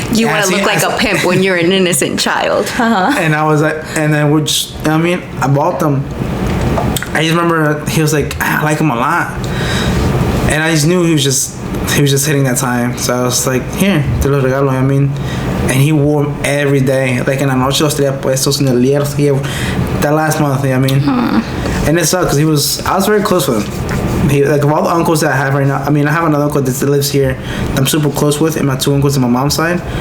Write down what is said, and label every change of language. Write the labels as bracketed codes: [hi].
[en] you want to look like a pimp when you're an innocent child. And I was like, and then we're just, you know what I mean? I bought them. I just remember he was like, I like him a lot. And I just knew he was just hitting that time. So I was like, here, [es] te los regalo, [en] you know what I mean? And he wore them every day. [es] Like, en la noche los tenía puestos en el día. [en] That last month, you know what I mean? And it sucked because I was very close with him. Like, of all the uncles that I have right now, I mean, I have another uncle that lives here that I'm super close with, and my two uncles on my mom's side.